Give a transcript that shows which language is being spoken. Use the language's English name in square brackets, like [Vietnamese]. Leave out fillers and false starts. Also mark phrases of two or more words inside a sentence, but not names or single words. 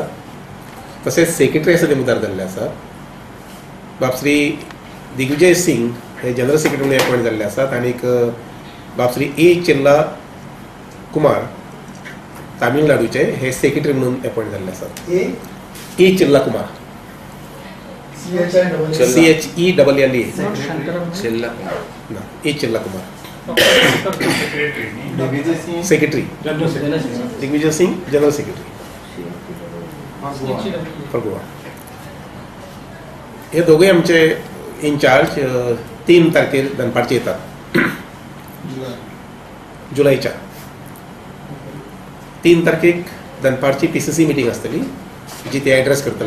[Konkani] तसेच सेक्रेटरी आसा ते मुदार जाल्ले आसात. बापश्री दिग्विजय सिंग हे [English] general secretary [Konkani] म्हणून अपॉइंट जाल्ले आसात. आनीक बापश्री ए चिल्ला कुमार तामिळनाडूचे हे सेक्रेटरी म्हणून अपॉइंट जाल्ले आसात. [English] ए चिल्ला कुमार CHELLA ए चिल्ला कुमार सेक्रेटरी दिग्विजय सिंग general secretary for Goa. [Konkani] हे दोघे आमचे इनचार्ज 3 तारखेर दनपारचे येतात. जुलैच्या 3 तारखेक दनपारची PCC मिटींग आसतली जी ते एड्रेस करतले.